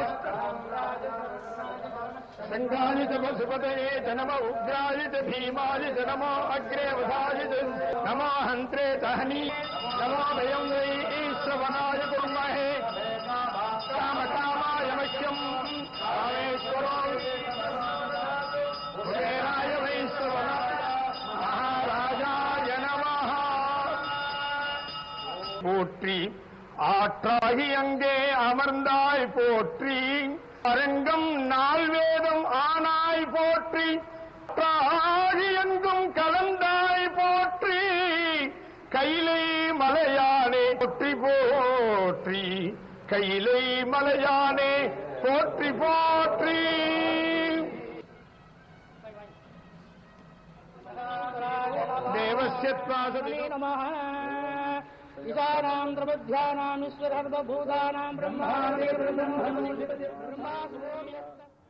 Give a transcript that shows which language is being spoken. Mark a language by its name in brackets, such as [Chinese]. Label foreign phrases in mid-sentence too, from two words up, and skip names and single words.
[Sanskrit] नमस्काराय च पशुपतये च नमो उग्राय च भीमाय च नमो अग्रे वधाय च नमो हन्त्रे च हनी नमो वयं वै ईश्वराय कुर्महे कामकामाय मह्यं कामेश्वरो [Tamil] போற்றி ஆற்றாகி அங்கே அமர்ந்தாய் போற்றி அரங்கம் நால்வேதம் ஆனாய் போற்றி ஆகி எங்கும் கலந்தாய் போற்றி கைலை மலையானே போற்றி போற்றி கைலை மலையானே போற்றி போற்றி [Sanskrit] देवस्य नमः ईशानां प्रबुद्ध्यानां ईश्वरर्वभूतानां ब्रह्माणि ब्रह्मा